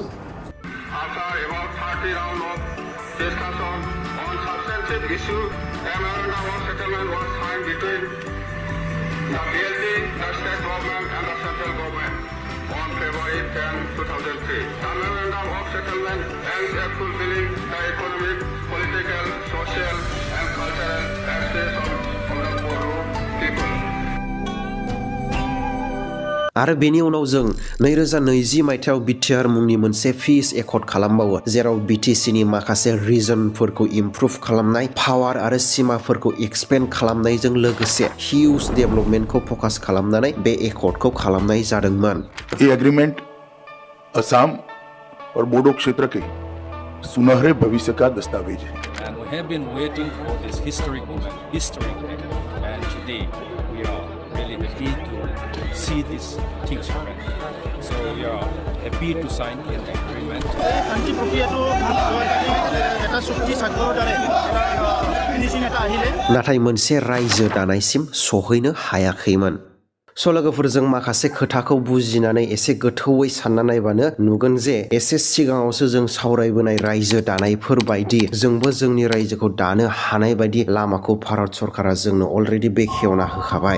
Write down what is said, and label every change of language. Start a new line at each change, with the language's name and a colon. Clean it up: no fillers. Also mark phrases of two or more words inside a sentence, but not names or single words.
English: After about 30 rounds of discussion on substantive issue, a memorandum of settlement was signed between the BLT, the state government and the central government on February 10, 2003. The memorandum of settlement aims at fulfilling the economic, political, social and cultural aspirations of the Bodo people.
Bodo: आरो बेनि उनाव जों 2020 मायथाइयाव BTR मुंनि मोनसे
English: peace accord
Bodo: खालामबावो, जेराव BTCनि माखासे रिजनफोरखौ इमप्रुभ खालामनाय, पावार आरो सिमाफोरखौ एक्सपेन्ड खालामनायजों लोगोसे हिउज डेभलपमेन्टखौ फकास खालामनानै बे एकर्डखौ खालामनाय जादोंमोन।
Hindi: ये एग्रीमेंट असम और बोडो क्षेत्र के सुनहरे भविष्य का दस्तावेज है।
English: And we have been waiting for this historic moment, and today we are really happy to see these things happen. So we are happy to sign an agreement.
Bodo: नाथाय मोनसे रायजो दानायसिम सहैनो हायाखैमोन। स' लोगोफोर, जों माखासे खोथाखौ बुजिनानै एसे गोथौयै सानना नायबानो नुगोन जे एसे सिगाङावसो जों सावरायबोनाय रायजो दानायफोर बायदि जोंबो जोंनि रायजोखौ दानो हानाय बायदि लामाखौ भारत सरकारा जोंनो अलरेडि बेखेवना होखाबाय।